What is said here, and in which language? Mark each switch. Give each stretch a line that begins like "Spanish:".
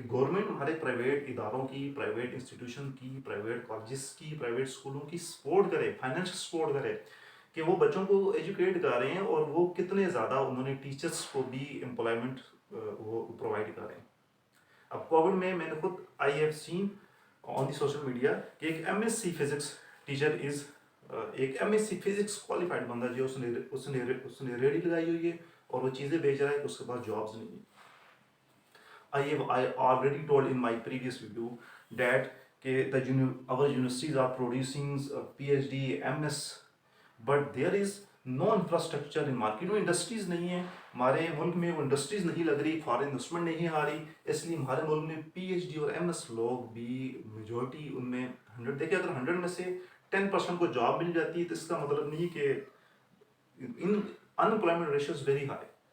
Urdu: کہ گورنمنٹ ہمارے پرائیویٹ اداروں کی، پرائیویٹ انسٹیٹیوشن کی، پرائیویٹ کالجز کی، پرائیویٹ اسکولوں کی سپورٹ کرے، فائنینشیل سپورٹ کرے کہ وہ بچوں کو ایجوکیٹ کر رہے ہیں اور وہ کتنے زیادہ انہوں نے ٹیچرس کو بھی امپلائمنٹ وہ پرووائڈ کر رہے ہیں. اب کووڈ میں نے خود
English: I have seen on the social media
Urdu: کہ ایک M S C physics teacher is ایک M S C physics qualified بندہ جو اس نے ریڈی لگائی ہوئی ہے اور وہ چیزیں بیچ رہا ہے کہ اس کے پاس جابس نہیں ہیں.
English: I already told in my previous video that our universities are producing PhD, MS, but there is no infrastructure in market.
Urdu: Industries نہیں ہیں ہمارے ملک میں، وہ انڈسٹریز نہیں لگ رہی، فارن انویسٹمنٹ نہیں آ رہی، اس لیے ہمارے ملک میں پی ایچ ڈی اور ایم ایس لوگ بھی میجورٹی ان میں 100 دیکھیں، اگر 100 میں سے 10% کو جاب مل جاتی ہے تو اس کا مطلب نہیں کہ
English: Unemployment ratio is very high.